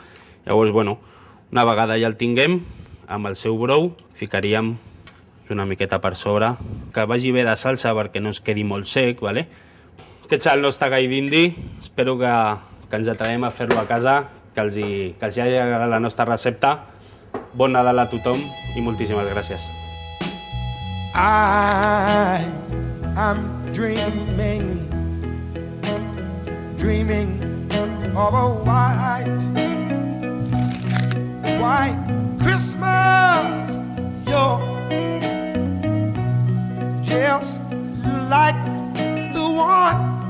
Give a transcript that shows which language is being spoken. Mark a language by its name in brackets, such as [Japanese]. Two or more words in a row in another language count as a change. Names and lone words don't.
[Catalan] Llavors, bueno, una vegada ja el tinguem, amb el seu brou, ficaríem una miqueta per sobre, que vagi bé de salsa perquè no es quedi molt sec, ¿vale? Aquest és el nostre gall d'indi, espero que ens atrevem a fer-lo a casa, que els hagi agradat la nostra recepta. Bon Nadal a tothom i moltíssimes gràcies. [English] I'm dreaming of a white Christmas. You're just like the one